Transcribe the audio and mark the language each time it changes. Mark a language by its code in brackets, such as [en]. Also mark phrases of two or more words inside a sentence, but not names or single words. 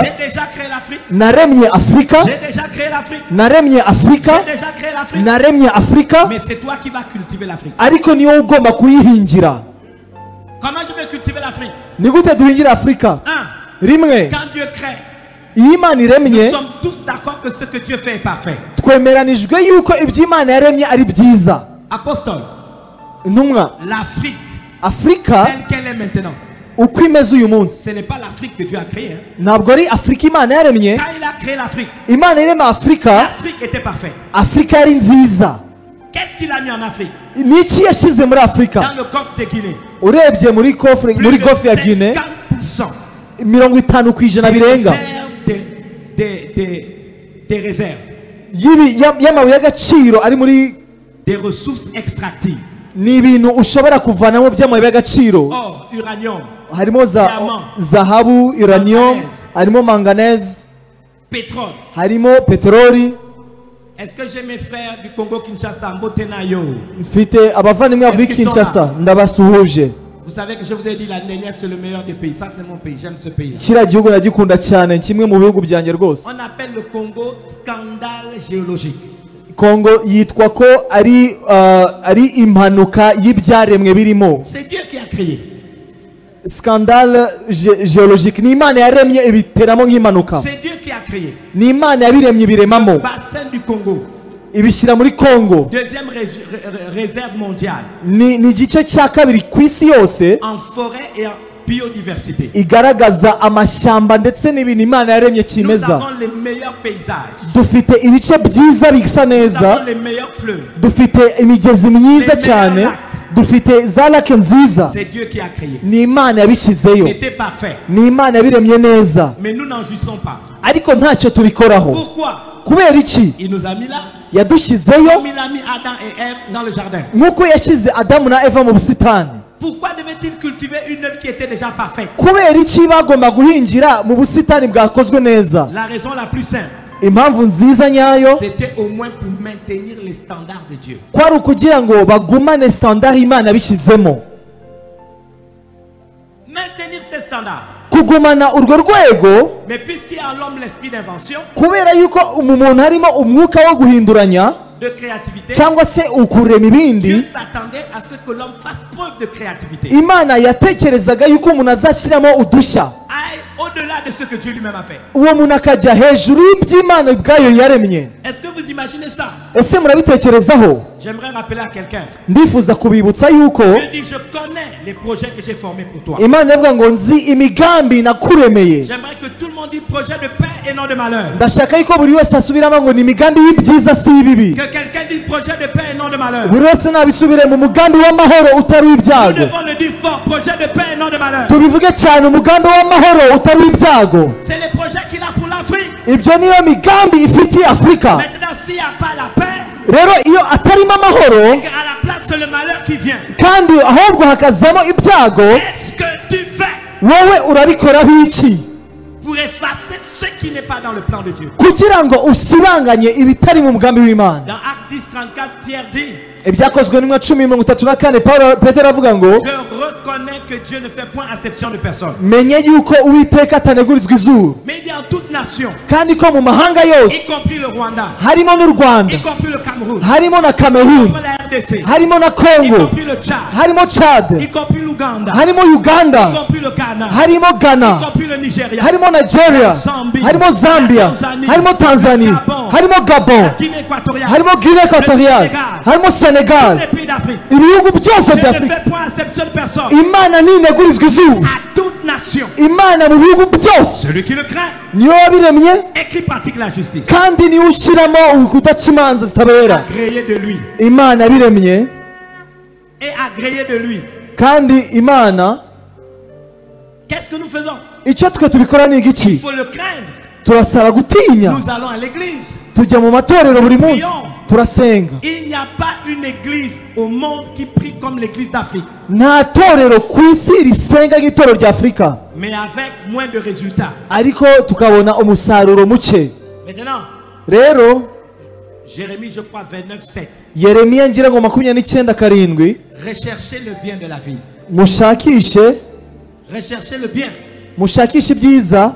[fr] j'ai déjà créé l'Afrique, [rw] naremye Afurika, [fr] j'ai déjà créé l'Afrique, [rw] naremye Afurika, [fr] j'ai déjà créé l'Afrique, [rw] naremye Afurika, [fr] mais c'est toi qui vas cultiver l'Afrique. [rw] ariko ni wowe ugomba kuyihingira. [fr] Comment je vais cultiver l'Afrique? [rw] Ni gute duhingira Afurika? Rimwe, [fr] Quand Dieu crée, [rw] iyo Imana iremye, [fr] nous sommes tous d'accord que ce que Dieu fait est parfait. [rw] twemeranijwe yuko ibyo Imana yaremye ari byiza. [fr] Apostole, [rw] Intumwa, [fr] l'Afrique [rw] Afurika [fr] telle qu'elle est maintenant, [rw] uko imeze uyu munsi [fr] ce n'est pas l'Afrique que Dieu a créée. Hein. [rw] ntabwo ari Afurika Imana yaremye. [fr] Quand il a créé l'Afrique, [rw] Imana irema Afurika, [fr] l'Afrique était parfaite. [rw] Afurika yari nziza. [fr] Qu'est-ce qu'il a mis en Afrique? [rw] Ni iki yashyize muri Afurika? [fr] Dans le golfe de Guinée, [rw] urebye muri [fr] plus [rw] golfe ya [fr] de [rw] Guinée, [fr] 50% [rw] 50% birenga [fr] des réserves, [rw] y'amabuye y'agaciro ari muri, [fr] des ressources extractives. [rw] ni ibintu ushobora kuvanamo by'amabuye y'agaciro. [fr] Or, uranium, [rw] harimo [fr] Diamant, [rw] zahabu, uranium, harimo manganese, [fr] pétrole. [rw] harimo peteroli. [fr] Est-ce que j'ai mes frères du Congo Kinshasa, Mbotenayo? [rw] mfite abavandimwe bavuye [fr] Est-ce qu'ils sont [rw] Kinshasa, ndabasuhuje. [fr] Vous savez que je vous ai dit la dernière c'est le meilleur des pays. Ça c'est mon pays, j'aime ce pays. [rw] kiriya gihugu ndagikunda cyane, kimwe mu bihugu byanjye rwose. [fr] On appelle le Congo scandale géologique. [rw] Kongo yitwa ko ari impanuka y'ibyaremwe birimo. [fr] C'est Dieu qui a créé. Scandale géologique, [rw] ni Imana yaremye ibiteramo nk'impanuka. [fr] C'est Dieu qui a créé. [rw] Ni Imana yabiremye biremamo, [fr] Bassin du Congo, [rw] ibishyira muri Kongo. [fr] deuxième réserve mondiale [rw] Ni igice cya kabiri ku isi yose [fr] en forêt et en biodiversité. [rw] igaragaza amashyamba ndetse n'ibintu Imana yaremye [fr] Nous [rw] kimeza. [fr] avons les meilleurs paysages. [rw] Dufite ibice byiza bisa [fr] Nous [rw] neza, [fr] avons les meilleurs fleuves. [rw] dufite imigezi myiza [fr] Les [rw] cyane, [fr] meilleurs [rw] dufite za lake nziza. [fr] C'est Dieu qui a créé. [rw] Ni Imana yabishyizeyo, [fr] C'était parfait. [rw] ni Imana yabiremye neza, [fr] Mais nous n'en jouissons pas. [rw] ariko ntacyo tubikoraho. [fr] Pourquoi? [rw] Kubera iki? [fr] Il nous a mis là. [rw] Yadushyizeyo [fr] Comme il a mis Adam et Ève dans le jardin. [rw] nk'uko yashyize Adamu na Eva mu busitani. [fr] Pourquoi devait-il cultiver une œuvre qui était déjà parfaite? [rw] Kubera iki bagomba guhingira mu busitani bwakozwe neza? [fr] La raison la plus simple. [rw] impamvu nziza nyayo [fr] c'était au moins pour maintenir les standards de Dieu. [rw] kwari ukugira ngo bagumane standard Imana bishyizemo. [fr] Maintenir ces standards. [rw] Kugumana urwo rwego, [fr] Mais puisqu'il y a en l'homme l'esprit d'invention, [rw] kubera yuko mu muntu harimo umwuka wo guhinduranya [fr] de créativité, [rw] cyangwa se ukurema ibindi, [fr] Dieu s'attendait à ce que l'homme fasse preuve de créativité. [rw] Imana yatekerezaga yuko umuntu azashyiramo udushya, [fr] Aille au-delà de ce que Dieu lui-même a fait. [rw] uwo muntu akajya hejuru y'iby'Imana ubwayo yaremye. [fr] Est-ce que vous imaginez ça? [rw] Ese murabitekerezaho? [fr] J'aimerais rappeler à quelqu'un. [rw] Ndifuza kubibutsa yuko [fr] Dieu dit, je connais les projets que j'ai formés pour toi. [rw] Imana ivuga ngo nzi imigambi nakuremeye. [fr] J'aimerais que tout le monde dise projet de paix et non de malheur. [rw] Ndashaka yuko buri wese asubiramo ngo ni imigambi y'ibyiza si ibibi. [fr] Que quelqu'un dise projet de paix et non de malheur. [rw] Buri wese nabisubire mu mugambi w'amahoro utari [fr] Nous [rw] w'ibyago. [fr] devons le dire fort, projet de paix et non de malheur. [rw] Tubivuge cyane, umugambi w'amahoro utari w'ibyago. [fr] C'est les projets qu'il a pour l'Afrique. [rw] Ibyo niyo migambi ifitiye Afurika. [fr] Maintenant, s'il n'y a pas la paix, [rw] Rero iyo atarimo amahoro [fr] et qu'à la place c'est le malheur qui vient, [rw] kandi ahubwo hakazamo ibyago, [fr] qu'est-ce que tu fais [rw] wowe urabikoraho iki [fr] pour effacer ce qui n'est pas dans le plan de Dieu? [rw] kugira ngo usibanganye ibitari mu mugambi w'Imana? [fr] Dans Acte 10, 34, Pierre dit, [rw] Ibyakozwe n'imwe 10:34 Petero avuga ngo [fr] je reconnais que Dieu ne fait point acception de personne. [rw] menye yuko Uwiteka atanegurizwa izuru, [fr] Mais il dit en toute nation, [rw] kandi ko mu mahanga [fr] y [rw] yose [fr] compris le Rwanda, [rw] harimo n'u Rwanda, [fr] y compris le Cameroun, [rw] harimo na [fr] y [rw] Cameroun, [fr] compris la RDC, [rw] harimo na [fr] y [rw] Congo, [fr] compris le Tchad, [rw] harimo Chad, [fr] y compris l'Ouganda, [rw] harimo [fr] y [rw] Uganda, [fr] compris le Ghana, [rw] harimo [fr] y [rw] Ghana, [fr] compris le Nigeria, [rw] harimo Nigeria, harimo Zambia, harimo Tanzania, harimo [fr] la [rw] Gabon, [fr] Guinée équatoriale, [rw] harimo Guinée Equatoriale, harimo [fr] tous [rw] Senegal, [fr] les pays d'Afrique. [rw] ibihugu byose [fr] Dieu ne [rw] by'Afurika. [fr] fait point acception de personne. [rw] Imana ntinegurizwa izuru. [fr] À toute nation, [rw] Imana mu bihugu byose [fr] celui qui le craint [rw] niyo wabiremye, [fr] et qui pratique la justice, [rw] kandi niwe ushyiramo ukudaca imanza zitabera. [fr] agréé de lui [rw] Imana yabiremye, [fr] et agréé de lui. [rw] kandi Imana [fr] Qu'est-ce que nous faisons? [rw] icyo twe tubikora ni [fr] Il [rw] igiki? [fr] faut le craindre. [rw] Turasaba gutinya, [fr] Nous allons à l'église. [rw] tujya mu matorero buri munsi, turasenga. [fr] Il n'y a pas une église au monde qui prie comme l'église d'Afrique, [rw] Nta torero ku isi risenga nk'itorero rya Afurika, [fr] mais avec moins de résultats. [rw] ariko tukabona umusaruro muke. [fr] Maintenant, [rw] Rero [fr] Jérémie, je crois, 29:7. [rw] Yeremiya ngira ngo 29:7, [fr] Recherchez le bien de la ville. Recherchez le bien [rw] mushakishe ibyiza,